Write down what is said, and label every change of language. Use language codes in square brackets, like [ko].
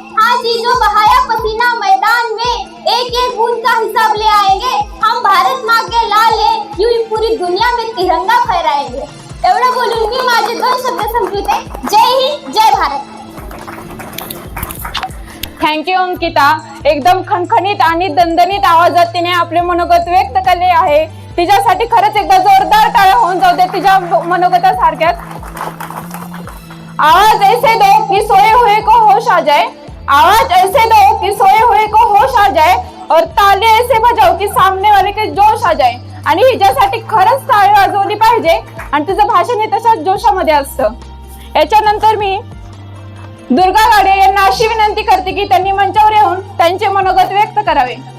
[hi] हाँ जी, जो बहाया पसीना मैदान में एक एक बूंद का हिसाब ले आएंगे. हम भारत माँ के लाल है, यूं ही पूरी दुनिया में तिरंगा फहराएंगे. [mr] एवढं बोलून मी माझे 2 शब्द संपविते. [hi] जय हिंद, जय भारत. [en] Thank you Ankita. [mr] एकदम खणखणीत आणि दणदणीत आवाजात तिने आपले मनोगत व्यक्त केले आहे. तिच्यासाठी खरंच एकदा जोरदार टाळ्या होऊन जाऊ दे तिच्या मनोगतासारख्याच. [hi] आवाज ऐसे दो कि सोए हुए को होश आ जाए, आवाज ऐसे दो कि सोए हुए को होश आ जाए और ताले ऐसे बजाओ की सामने वाले के जोश आ जाए. [mr] आणि हिच्यासाठी खरंच टाळी वाजवली पाहिजे आणि तिचं भाषण हे तशाच जोशामध्ये असतं. याच्यानंतर मी दुर्गा गाडे यांना अशी विनंती करते की त्यांनी मंचावर येऊन त्यांचे मनोगत व्यक्त करावे.